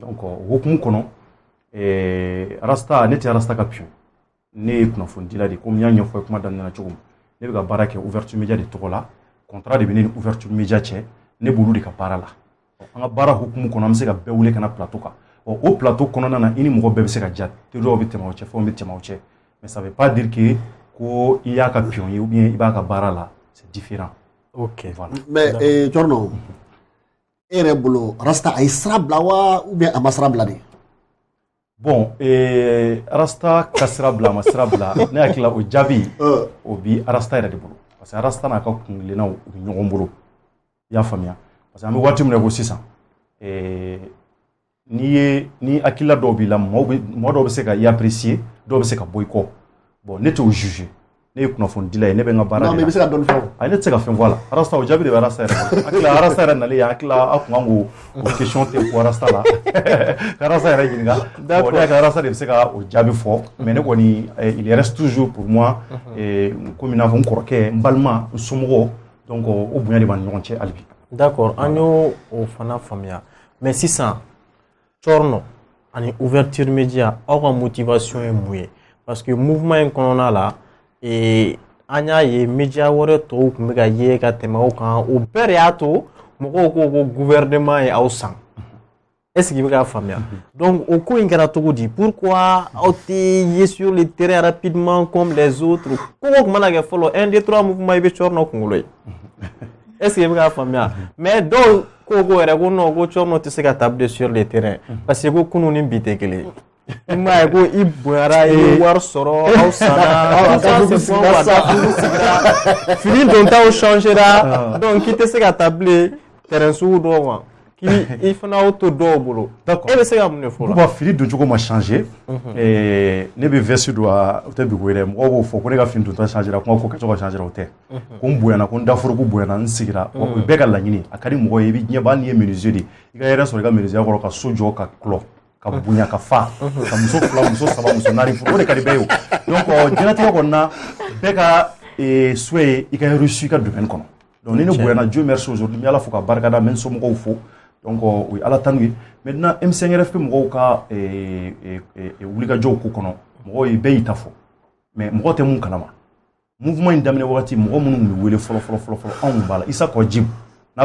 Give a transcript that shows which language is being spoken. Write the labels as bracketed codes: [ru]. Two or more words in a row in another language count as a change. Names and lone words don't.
[bm] donc o hukumu kɔnɔ rasta ne tɛ rasta ka pion ne ye kunnafonidila de komi n y'a ɲɛfɔ kuma daminɛ na cogo min ne bɛ ka baara kɛ ouverture média de tɔgɔ la contrat de bɛ ne ni ouverture média cɛ ne b'olu de ka baara la an ka baara hukumu kɔnɔ an bɛ se ka bɛɛ wele ka na plateau kan o plateau kɔnɔna na i ni mɔgɔ bɛɛ bɛ se ka ja teriyaw bɛ tɛmɛ o cɛ fɛnw bɛ tɛmɛ o cɛ [fr] mais ça veut pas dire que [bm] ko i y'a ka pion ye ou bien i b'a ka baara la [fr] c'est différent. [bm] Ok. Voilà. Mais Chorno e yɛrɛ bolo rasta a ye sira bila wa [fr] ou bien [bm] a ma sira bila de bon rasta ka sira bila a ma sira bila ne hakili la o jaabi o bi rasta yɛrɛ de bolo [fr] parce que [bm] rasta n'a ka kungilennaw u bɛ ɲɔgɔn bolo i y'a faamuya [fr] parce que [bm] an bɛ waati min na ko sisan ni hakilila dɔw b'i la mɔgɔ dɔw bɛ se ka i apprécier dɔw bɛ se ka bɔ i kɔ bon ne t'o juger ne ye kunnafonidila ye ne bɛ n ka baara de la. non mais i bɛ se ka dɔɔni fɔ ne tɛ se ka fɛn fɔ a la rasta o jaabi de bɛ rasta yɛrɛ bolo hakili la rasta yɛrɛ nalen yan hakili la aw kun kan k'o question tɛ fɔ rasta la ka rasta yɛrɛ ɲininka bon ne hakili la rasta de bɛ se ka o jaabi fɔ mais ne kɔni [fr] il reste toujours pour moi [bm] komi i n'a fɔ n kɔrɔkɛ n balima n somɔgɔw donc o bonya de b'an ni ɲɔgɔn cɛ hali bi. d'accord an y'o fana faamuya mais sisan Chorno ani ouverture média aw ka motivation ye mun ye [fr] parce que mouvement [bm] in kɔnɔna la an y'a ye média wɛrɛ tɔw tun bɛ ka ye ka tɛmɛ o kan o bɛɛ de y'a to mɔgɔw ko ko gouvernement ye aw san [fr] est-ce que [bm] i bɛ k'a faamuya donc o ko in kɛra cogo di pourquoi aw tɛ ye [fr] sur le terrain rapidement comme les autres [bm] ko tun mana kɛ fɔlɔ 1 2 3 mouvement i bɛ Chorno kunkolo ye [fr] est-ce que [bm] i bɛ k'a faamuya mais dɔw ko yɛrɛ ko non ko Chorno tɛ se ka [fr] table sur le terrain parce que [bm] ko kunun ni bi tɛ kelen ye i m'a ye ko i bonyara i bɛ wari sɔrɔ aw sanna fini dontaw changera donc k'i tɛ se ka [fr] table terrain [bm] sugu dɔw ma k'i fana y'o to dɔw bolo e bɛ se ka mun de fɔ la. bon fini doncogo ma changer ne bɛ veste don o tɛ bigo yɛrɛ mɔgɔw b'o fɔ ko ne ka fini donta changera kuma ko kɛcogo changera o tɛ ko n bonyana ko n daforoko bonyana n sigira o bɛɛ ka laɲini a ka di mɔgɔ ye i bɛ ɲɛ b'a n'i ye menuisier de i ka hɛrɛ sɔrɔ i ka menuisier kɔrɔ ka so jɔ ka kulɔ ka bonya ka fa ka muso fila muso saba muso naani furu o de ka di bɛɛ ye o donc diɲɛlatigɛ kɔni na bɛɛ ka souhait ye i ka réussir i ka domaine kɔnɔ donc ni ne bonyana [fr] Dieu merci aujourd'hui [bm] n bɛ Ala fo ka barikada n bɛ n somɔgɔw fo donc o ye Ala tanu ye maintenant M5 RFP mɔgɔw ka wulikajɔw ko kɔnɔ mɔgɔw ye bɛɛ y'i ta fɔ mais mɔgɔ tɛ mun kalama mouvement in daminɛ wagati mɔgɔ minnu tun bɛ wele fɔlɔ anw tun b'a la Isa Kɔjib n'a